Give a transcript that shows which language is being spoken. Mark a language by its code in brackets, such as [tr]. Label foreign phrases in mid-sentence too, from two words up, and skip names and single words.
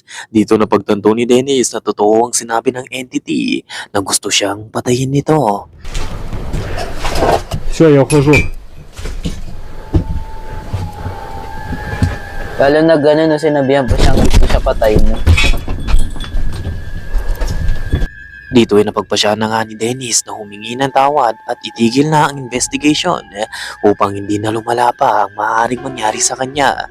[tl] Dito na pagtanto ni Dennis na totoo ang sinabi ng entity na gusto siyang patayin nito. [ru] Все, я ухожу. [tl] Lalo na gano'n, no, sinabihan pa siyang gusto siya patayin, no? Dito ay napagpasya na nga ni Dennis na humingi ng tawad at itigil na ang investigation upang hindi na lumala pa ang maaaring mangyari sa kanya.